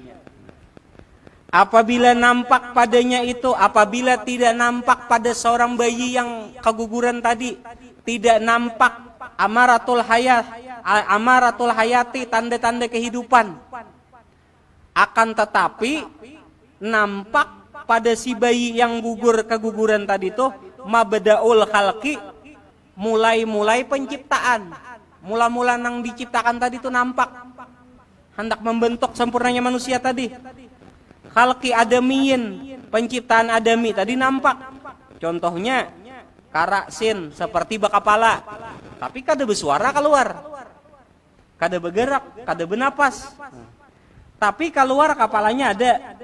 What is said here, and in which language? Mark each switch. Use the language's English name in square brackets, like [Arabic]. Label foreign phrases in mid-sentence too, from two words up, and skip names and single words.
[Indonesian] Apabila nampak padanya itu, apabila tidak nampak pada seorang bayi yang keguguran tadi, tidak nampak [Arabic] amaratul hayati, [Indonesian] tanda-tanda kehidupan. Akan tetapi nampak pada si bayi yang gugur keguguran tadi tuh [Arabic] mabda'ul khalqi, [Indonesian] mulai penciptaan. Mula-mula nang diciptakan tadi itu nampak hendak membentuk sempurnanya manusia tadi. [Arabic] Khalqi adamiyin, [Indonesian] penciptaan adami tadi nampak. Contohnya karasin seperti bakapala, tapi kada bersuara keluar, kada bergerak, kada bernapas, tapi keluar kepalanya ada.